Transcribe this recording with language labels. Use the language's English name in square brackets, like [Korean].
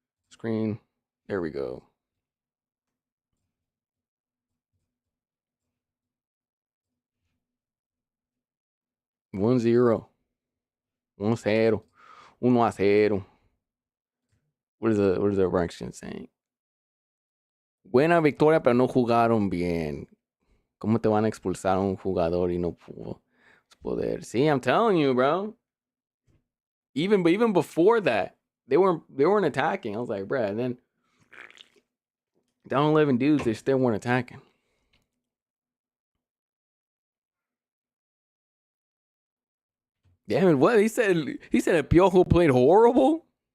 [English] Screen. There we go. 1-0. 1-0. 1-0. What is the correction saying? [Spanish] Buena victoria, pero no jugaron bien. ¿Cómo te van a expulsar a un jugador y no pudo poder? [English] See, I'm telling you, bro. Even before that, they weren't attacking. I was like, bro, and then down 11 dudes, they still weren't attacking. Damn it, what? He said that Piojo played horrible?